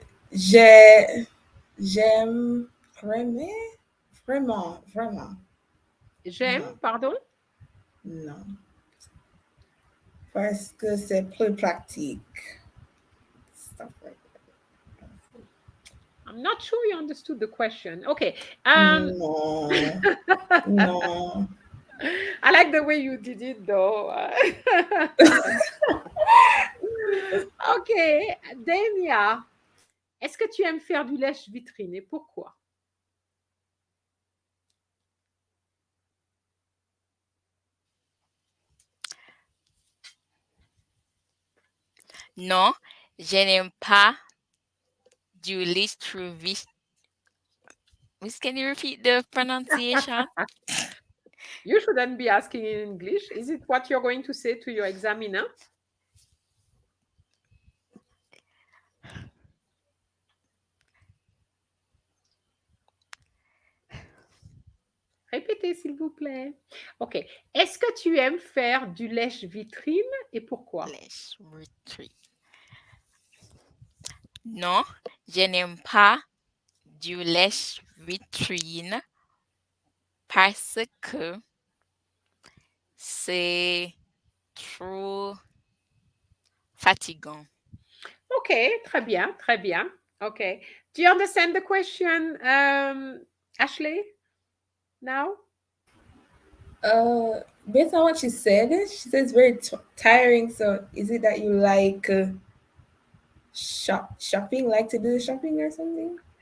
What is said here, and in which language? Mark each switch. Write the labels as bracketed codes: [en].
[fr] J'aime vraiment, vraiment, vraiment. J'aime, Non, pardon? non. Parce que c'est plus pratique. [en] Stuff like I'm not sure you understood the question. Okay. that. No, no. I like the way you did it though. Ok. [fr] Denia, est-ce que tu aimes faire du lèche-vitrine et pourquoi? Non, je n'aime pas du lèche-vitrine. [en] Miss, can you repeat the pronunciation? You shouldn't be asking in English. Is it what you're going to say to your examiner? [fr] Répétez, s'il vous plaît. OK. Est-ce que tu aimes faire du lèche-vitrine et pourquoi? Lèche-vitrine. Non, je n'aime pas du lèche-vitrine parce que c'est trop fatigant. OK, très bien, très bien. OK. [en] Do you understand the question, Ashley, now? Based on what she said it's very tiring. So is it that you like shopping, like to do shopping or something?